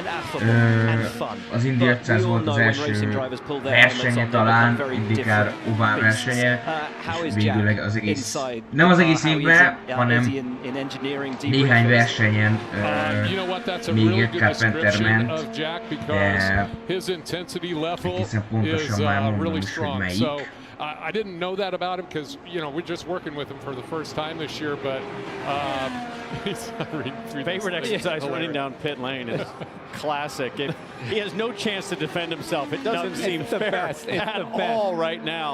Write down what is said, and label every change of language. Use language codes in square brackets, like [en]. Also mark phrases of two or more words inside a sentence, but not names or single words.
[hu] Az Indy 500 volt az első versenye talán, IndyCar ovál versenye, és végül az egész, nem az egész évben, hanem néhány versenyen még Ed Carpenter ment, de egészen pontosan már mondom is, hogy melyik. [en] I didn't know that about him because, you know, we're just working with him for the first time this year, but he's favorite exercise running down pit lane is classic. He has no chance to defend himself. It doesn't seem fair at all right now.